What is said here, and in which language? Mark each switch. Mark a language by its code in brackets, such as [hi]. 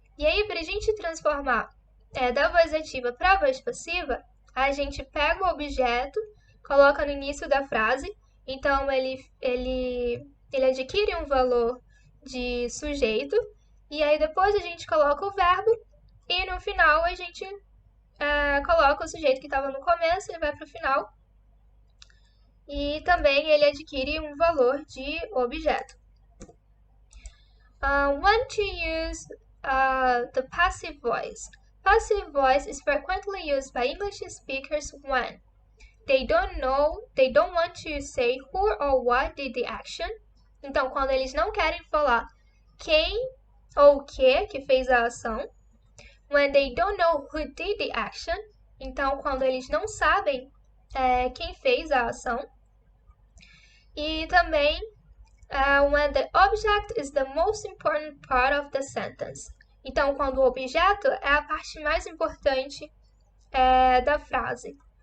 [pt] E aí, para a gente transformar da voz ativa para a voz passiva, a gente pega o objeto, coloca no início da frase, então ele adquire um valor de sujeito, e aí depois a gente coloca o verbo, e no final a gente coloca o sujeito que estava no começo e vai para o final. E também ele adquire um valor de objeto. [en] When to use the passive voice. Passive voice is frequently used by English speakers when they don't want to say who or what did the action. [pt] Então, quando eles não querem falar quem ou o que fez a ação. [en] When they don't know who did the action. [pt] Então, quando eles não sabem quem fez a ação. E também [en] when the object is the most important part of the sentence. [pt] Então, quando o objeto é a parte mais importante da frase.